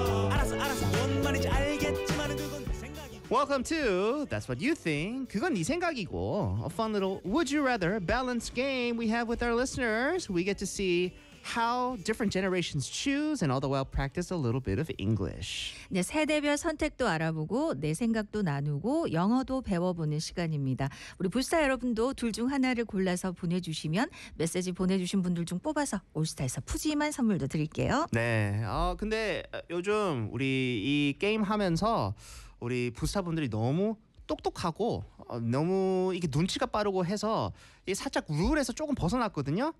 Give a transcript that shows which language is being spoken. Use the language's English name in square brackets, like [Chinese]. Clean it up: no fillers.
[Korean] 알아서 뭔 말인지 알겠지만 그건. [English] Welcome to That's What You Think, [Korean] 그건 네 생각이고, [English] a fun little Would You Rather balanced game we have with our listeners. We get to see how different generations choose and all the while practice a little bit of English. [Korean] 네, 세대별 선택도 알아보고 내 생각도 나누고 영어도 배워보는 시간입니다. 우리 불사 여러분도 둘 중 하나를 골라서 보내주시면 메시지 보내주신 분들 중 뽑아서 올스타에서 푸짐한 선물도 드릴게요. 네, 근데 요즘 우리 이 게임 하면서 우리 부스타분들이 너무 똑똑하고 너무 이게 눈치가 빠르고 해서 살짝 룰에서 조금 벗어났거든요.